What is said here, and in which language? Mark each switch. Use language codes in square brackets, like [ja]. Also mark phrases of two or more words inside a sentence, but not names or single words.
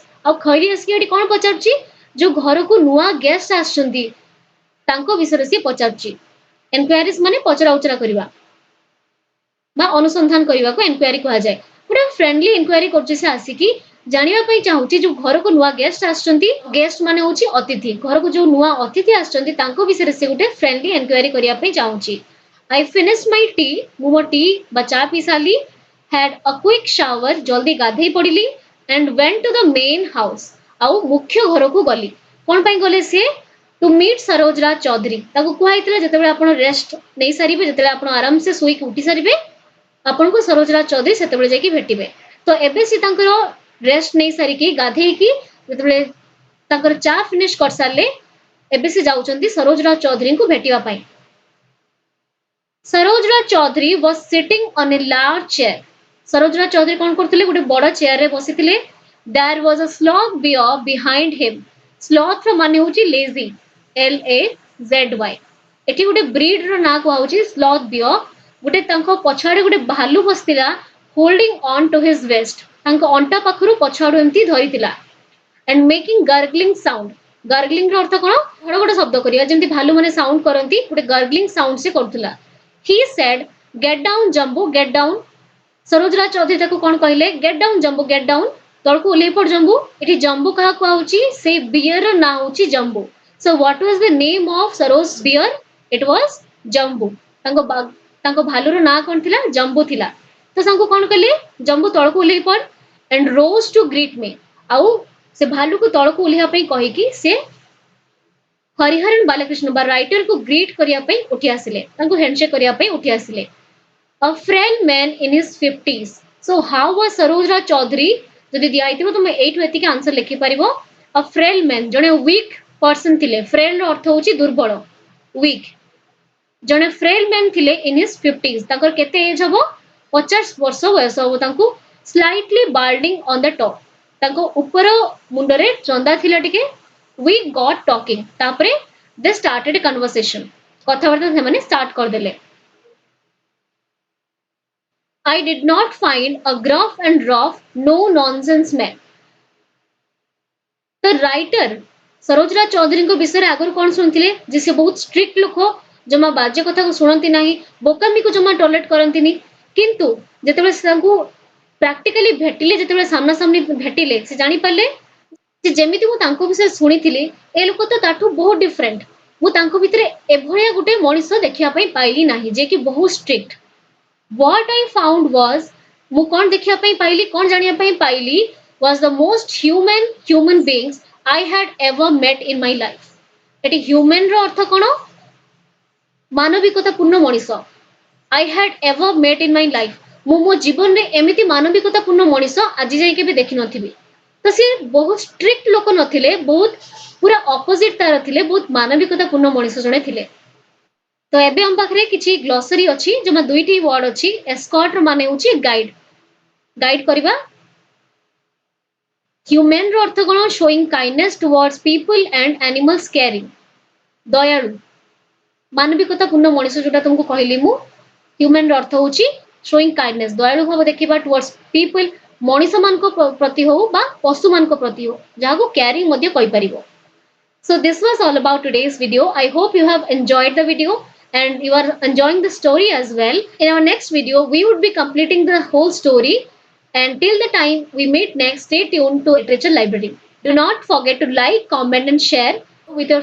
[or] ଆଉ ଖଇରି ଆସିକି ଏଠି କଣ ପଚାରୁଛି? ଯୋଉ ଘରକୁ ନୂଆ ଗେଷ୍ଟ ଆସିଛନ୍ତି ତାଙ୍କ ବିଷୟରେ ସିଏ ପଚାରୁଛି। ଏନକ୍ୱାରିଜ ମାନେ ପଚରା ଉଚରା କରିବା ବା ଅନୁସନ୍ଧାନ କରିବାକୁ ଏନକ୍ୱାରି କୁହାଯାଏ। ଗୋଟେ ଫ୍ରେଣ୍ଡଲି ଏନକ୍ୱାରି କରୁଛି ସେ ଆସିକି ଜାଣିବା ପାଇଁ ଚାହୁଁଛି ଯୋଉ ଘରକୁ ନୂଆ ଗେଷ୍ଟ ଆସିଛନ୍ତି ଗେଷ୍ଟ ମାନେ ହଉଛି ଅତିଥି ଘରକୁ ଯୋଉ ନୂଆ ଅତିଥି ଆସିଛନ୍ତି ତାଙ୍କ ବିଷୟରେ ସେ ଗୋଟେ ଫ୍ରେଣ୍ଡଲି ଏନକ୍ୱାରି କରିବା ପାଇଁ ଚାହୁଁଛି। [en] I finished my tea [or] ମୁଁ ମୋ ଟି ବା ଚା ପିଇ ସାରିଲି। [en] had a quick shower [or] ଜଲ୍ଦି ଗାଧେଇ ପଡିଲି [en] and went to the main house [or] ଆଉ ମୁଖ୍ୟ ଘରକୁ ଗଲି। କଣ ପାଇଁ ଗଲେ ସିଏ? [en] to meet ସରୋଜ ରାଜ ଚୌଧୁରୀ। [or] ତାକୁ କୁହାଯାଇଥିଲା ଯେତେବେଳେ ଆପଣ ରେଷ୍ଟ ନେଇ ସାରିବେ ଯେତେବେଳେ ଆପଣ ଆରାମସେ ଶୋଇକି ଉଠି ସାରିବେ ଆପଣଙ୍କୁ ସରୋଜ ରାଜ ଚୌଧୁରୀ ସେତେବେଳେ ଯାଇକି ଭେଟିବେ। ତ ଏବେ ସେ ତାଙ୍କର ରେଷ୍ଟ ନେଇ ସାରିକି ଗାଧେଇକି ଯେତେବେଳେ ତାଙ୍କର ଚା ଫିନିଶ କରିସାରିଲେ ଏବେ ସେ ଯାଉଛନ୍ତି ସରୋଜ ରାଜ ଚୌଧୁରୀଙ୍କୁ ଭେଟିବା ପାଇଁ। [en] ସରୋଜ ରାଜ ଚୌଧୁରୀ was sitting on a large chair। [or] ସରୋଜ ରାଜ ଚୌଧୁରୀ କଣ କରୁଥିଲେ? ଗୋଟେ ବଡ ଚେୟାରରେ ବସିଥିଲେ। [en] there was a sloth bear behind him। [or] sloth ର ମାନେ ହଉଛି [en] lazy LAZY। [or] ଏଠି ଗୋଟେ ବ୍ରିଡ ର ନାଁ କୁହାହଉଛି [en] sloth bear. [or] ଗୋଟେ ତାଙ୍କ ପଛଆଡେ ଗୋଟେ ଭାଲୁ ବସିଥିଲା [en] holding on to his vest। [or] ତାଙ୍କ ଅଣ୍ଟା ପାଖରୁ ପଛଆଡୁ ଏମିତି ଧରିଥିଲା। [en] and making gargling sound। [or] gargling ର ଅର୍ଥ କଣ? ଘଡଘଡ ଶବ୍ଦ କରିବା ଯେମିତି ଭାଲୁ ମାନେ ସାଉଣ୍ଡ କରନ୍ତି ଗୋଟେ [en] gargling sound [or] ସେ କରୁଥିଲା। [en] he said get down jumbo get down। [or] ସରୋଜ ରାଜ ଚୌଧୁରୀ ତାକୁ କଣ କହିଲେ? [en] get down jumbo get down। [or] ତଳକୁ ଓହ୍ଲେଇ ପଡ ଜମ୍ବୁ। ଏଠି ଜମ୍ବୁ କାହାକୁ କୁହାହଉଛି? ସେଇ ବିୟର ର ନାଁ ହଉଛି ଜମ୍ବୁ। [en] so what was the name of ସରୋଜ bear? it was ଜମ୍ବୁ। [or] ତାଙ୍କ ଭାଲୁର ନାଁ କଣ ଥିଲା? ଜମ୍ବୁ ଥିଲା। ତ ତାଙ୍କୁ କଣ କଲେ? ଜମ୍ବୁ ତଳକୁ ଓହ୍ଲେଇ ପଡ [en] and rose to greet me। [or] ଆଉ ସେ ଭାଲୁକୁ ତଳକୁ ଓହ୍ଲେଇବା ପାଇଁ କହିକି ସେ ହରିହରନ ବାଲକୃଷ୍ଣ ବା ରାଇଟର କୁ ଗ୍ରୀଟ କରିବା ପାଇଁ ଉଠି ଆସିଲେ। ତାଙ୍କୁ ହ୍ୟାଣ୍ଡଶେକ୍ କରିବା ପାଇଁ ଉଠି ଆସିଲେ। [en] a frail man in his 50s। so how was ସରୋଜ ରାଜ ଚୌଧୁରୀ? [or] ଯଦି ଦିଆହେଇଥିବ ତମେ ଏଇଠୁ ଏତିକି ଆନ୍ସର ଲେଖିପାରିବ। [en] a frail man [or] ଜଣେ [en] weak person [or] ଥିଲେ। frail ର ଅର୍ଥ ହଉଛି ଦୁର୍ବଳ ୱିକ୍। ଜଣେ [en] frail man [or] ଥିଲେ [en] in his 50s। [or] ତାଙ୍କର କେତେ ଏଜ ହବ? 50 ବର୍ଷ ବୟସ ହବ ତାଙ୍କୁ। [en] slightly balding on the top. [or] ତାଙ୍କ ଉପର ମୁଣ୍ଡରେ ଚନ୍ଦା ଥିଲା ଟିକେ। [en] we got talking ତାପରେ they started a conversation। [or] କଥାବାର୍ତ୍ତା ସେମାନେ ଷ୍ଟାର୍ଟ କରିଦେଲେ। [en] I did not find a gruff and rough no nonsense man। [or] ତ ରାଇଟର ସରୋଜ ରାଜ ଚୌଧୁରୀଙ୍କ ବିଷୟରେ ଆଗରୁ କଣ ଶୁଣିଥିଲେ? ଯେ ସେ ବହୁତ ଷ୍ଟ୍ରିକ୍ଟ ଲୋକ ଜମା ବାଜେ କଥାକୁ ଶୁଣନ୍ତି ନାହିଁ ବୋକାମିକୁ ଜମା ଟଲେଟ କରନ୍ତିନି। କିନ୍ତୁ ଯେତେବେଳେ ସେ ତାଙ୍କୁ ପ୍ରାକ୍ଟିକାଲି ଭେଟିଲେ ଯେତେବେଳେ ସାମ୍ନା ସାମ୍ନି ଭେଟିଲେ ସେ ଜାଣିପାରିଲେ ଯେ ଯେମିତି ମୁଁ ତାଙ୍କ ବିଷୟରେ ଶୁଣିଥିଲି ଏ ଲୋକ ତ ତାଠୁ ବହୁତ ଡିଫରେଣ୍ଟ। ମୁଁ ତାଙ୍କ ଭିତରେ ଏଭଳିଆ ଗୋଟେ ମଣିଷ ଦେଖିବା ପାଇଁ ପାଇଲି ନାହିଁ ଯେ କି ବହୁତ ଷ୍ଟ୍ରିକ୍ଟ। [en] what I found was [or] ମୁଁ କଣ ଦେଖିବା ପାଇଁ ପାଇଲି [en] କଣ ଜାଣିବା ପାଇଁ ପାଇଲି was the most human beings I had ever met in my life। [or] ଏଠି human ର ଅର୍ଥ କଣ? ମାନବିକତା ପୂର୍ଣ୍ଣ ମଣିଷ [en] I had ever met in my life। [or] ମୁଁ ମୋ ଜୀବନରେ ଏମିତି ମାନବିକତା ପୂର୍ଣ୍ଣ ମଣିଷ ଆଜି ଯାଇ କେବେ ଦେଖିନଥିବି। ତ ସିଏ ବହୁତ ଷ୍ଟ୍ରିକ୍ଟ ଲୋକ ନଥିଲେ, ବହୁତ ପୁରା ଅପୋଜିଟ ତାର ଥିଲେ, ବହୁତ ମାନବିକତା ପୂର୍ଣ୍ଣ ମଣିଷ ଜଣେ ଥିଲେ। ତ ଏବେ ଆମ ପାଖରେ କିଛି ଗ୍ଲୋସରୀ ଅଛି, ଜମା ଦୁଇଟି ୱାର୍ଡ ଅଛି। ଏସ୍କର୍ଟ ର ମାନେ ହେଉଛି ଗାଇଡ, ଗାଇଡ କରିବା। ହ୍ୟୁମାନ ର ଅର୍ଥ କଣ? [en] showing kindness towards people and animals, caring, [or] ଦୟାଳୁ, ମାନବିକତା ପୂର୍ଣ୍ଣ ମଣିଷ ଯୋଉଟା ତୁମକୁ କହିଲି ମୁଁ। ହ୍ୟୁମାନ ର ଅର୍ଥ ହେଉଛି [en] showing kindness, [or] ଦୟାଳୁ ଭାବ ଦେଖିବା, [en] towards people, [or] ମଣିଷ ମାନଙ୍କ ପ୍ରତି ହଉ ବା ପଶୁ ମାନଙ୍କ ପ୍ରତି ହଉ, ଯାହାକୁ କ୍ୟାରିଂ ମଧ୍ୟ କହିପାରିବ। [en] So this was all about today's video. I hope you have enjoyed the video and you are enjoying the story as well. In our next video, we would be completing the whole story. And till the time we meet next, stay tuned to Literature Library. Do not forget to like, comment and share with your friends.